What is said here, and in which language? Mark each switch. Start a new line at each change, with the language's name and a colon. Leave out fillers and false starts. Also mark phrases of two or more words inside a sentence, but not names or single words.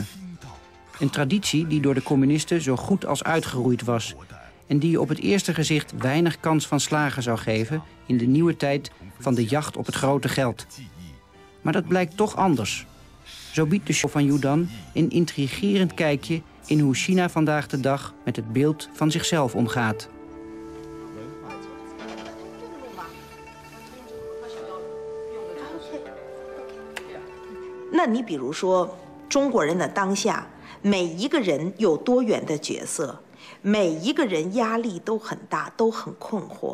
Dutch: Een traditie die door de communisten zo goed als uitgeroeid was en die je op het eerste gezicht weinig kans van slagen zou geven in de nieuwe tijd van de jacht op het grote geld. Maar dat blijkt toch anders. Zo biedt de show van Yu Dan een intrigerend kijkje in hoe China vandaag de dag met het beeld van zichzelf omgaat.
Chinese: 那你比如说中国人的当下，每一个人有多元的角色，每一个人压力都很大，都很困惑。